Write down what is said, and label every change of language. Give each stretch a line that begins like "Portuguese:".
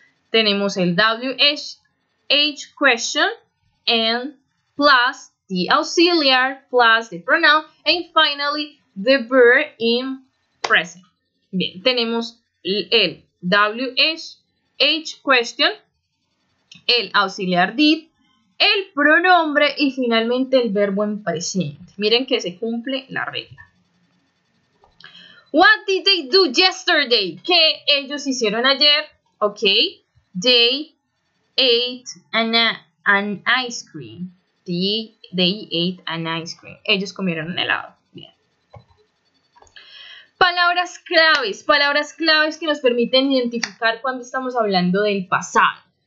Spanish: Tenemos el
English: WH question and plus the auxiliar plus the pronoun and finally the verb in present.
Spanish: Bien, tenemos el WH question, el auxiliar did, el pronombre y finalmente el verbo en presente. Miren que se cumple la regla.
English: What did they do yesterday?
Spanish: ¿Qué ellos hicieron ayer?
English: Ok, they ate an ice cream. They ate an ice cream.
Spanish: Ellos comieron un helado. Bien. Palabras claves que nos permiten identificar cuando estamos hablando del pasado.